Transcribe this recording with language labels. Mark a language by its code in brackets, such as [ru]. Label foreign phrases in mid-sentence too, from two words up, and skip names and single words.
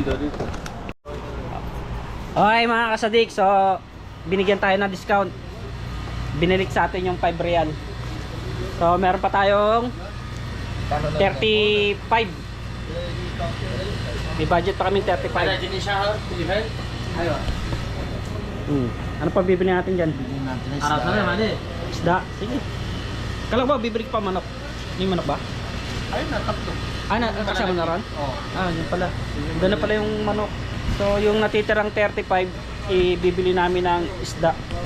[tl] Okay mga kasadik, so binigyan tayo ng discount. Binilik sa atin yung 5 real. So meron pa tayong 35. May budget pa kami 35. [ms] Ada jenis sahur, pilih. [tl] Ayun. Ano pa bibili natin dyan? Bigyan natin ng Arab sana mana? Isda. Sige. Kala ko ba bibili pa manok? May manok ba? Ayun na, tatlo. Kasama na ron? Oo. Yun pala. Doon na pala yung manok. So yung natitirang 35 ibibili namin ng isda.